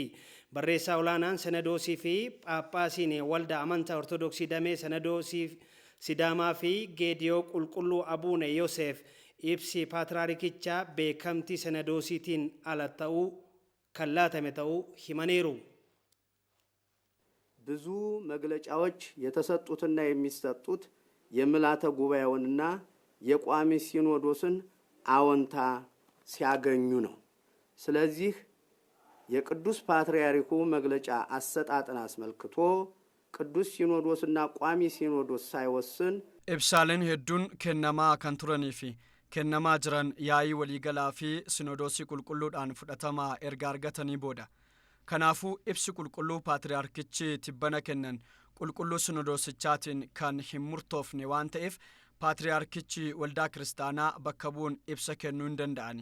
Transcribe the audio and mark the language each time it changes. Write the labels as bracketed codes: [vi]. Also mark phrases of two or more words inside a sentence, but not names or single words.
[om] Barreessaa olaanaan sanadoosii fi Phaaphaasiin waldaa amantaa Ortodoksii damee sanadoosii Sidaamaa fi Geediyoo Qulqulluu Abuune Yoosef ibsi paatraarikichaa beekamtii sanadoosiitiin ala ta'uu kan laatame ta'uu himaniiru. [am] ብዙ መግለጫዎች የተሰጡትና የሚሰጡት የምልዓተ ጉባኤውንና የቋሚ ሲኖዶስን አዎንታ ሲያገኙ ነው። ስለዚህ የቅዱስ ፓትርያርኩ መግለጫ አሰጣጥን አስመልክቶ ቅዱስ ሲኖዶስና ቋሚ ሲኖዶስ ሳይወስን [om] ibsaaleen hedduun kennamaa kan turanii fi kennamaa jiran yaa'ii waliigalaa fi sinodoosii qulqulluudhaan fudhatamaa erga argatanii booda. Kanaafuu ibsi qulqulluu paatriyaarkichi tibbana kennan qulqulluu sinodoosichaatiin kan hin murtoofne waan ta'eef paatriyaarkichi waldaa kiristaanaa bakka bu'uun ibsa kennuu hin danda'ani.